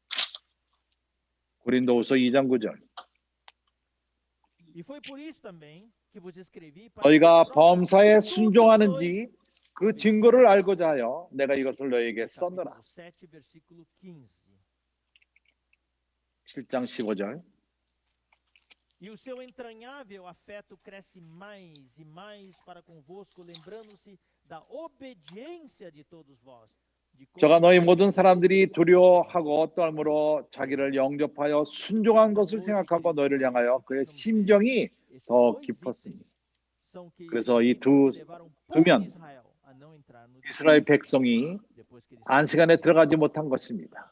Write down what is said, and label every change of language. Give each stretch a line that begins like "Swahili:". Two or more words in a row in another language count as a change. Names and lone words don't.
Korean: 고린도후서 2장 9절 너희가 범사에 순종하는지 그 증거를 알고자 하여 내가 이것을 너희에게 썼노라. 7장 15절
Portuguese: E o seu entranhável afeto cresce mais e mais para convosco, lembrando-se da obediência de todos vós.
Korean: 저가 너희 모든 사람들이 두려워하고 떨므로 자기를 영접하여 순종한 것을 생각하고 너희를 향하여 그의 심정이 더 깊었습니다. 그래서 이 두면 이스라엘 백성이 안식안에 들어가지 못한 것입니다.